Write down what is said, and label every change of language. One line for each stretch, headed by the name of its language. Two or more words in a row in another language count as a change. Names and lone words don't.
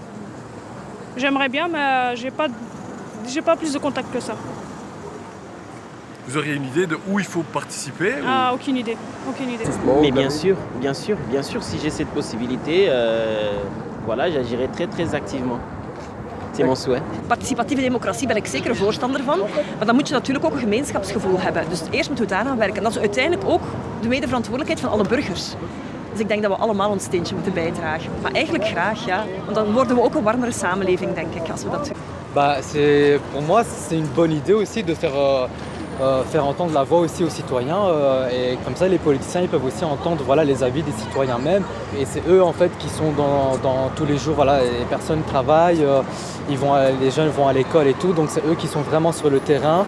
French: J'aimerais bien, mais j'ai pas plus de contacts que ça. Vous auriez une idée de où il faut participer Ah, aucune idée. Mais bien sûr, si j'ai cette possibilité, j'agirai très très activement. C'est mon souhait.
Dutch: Participatieve democratie ben ik zeker voorstander van. Maar dan moet je natuurlijk ook een gemeenschapsgevoel hebben. Dus eerst moeten we daaraan werken. En dat is uiteindelijk ook de medeverantwoordelijkheid van alle burgers. Dus ik denk dat we allemaal ons steentje moeten bijdragen. Maar eigenlijk graag, ja. Want dan worden we ook een warmere samenleving, denk ik, als we dat doen.
French: Pour moi, c'est une bonne idée aussi de faire entendre la voix aussi aux citoyens et comme ça les politiciens ils peuvent aussi entendre les avis des citoyens même et c'est eux en fait qui sont dans tous les jours, les personnes travaillent, les jeunes vont à l'école et tout, donc c'est eux qui sont vraiment sur le terrain.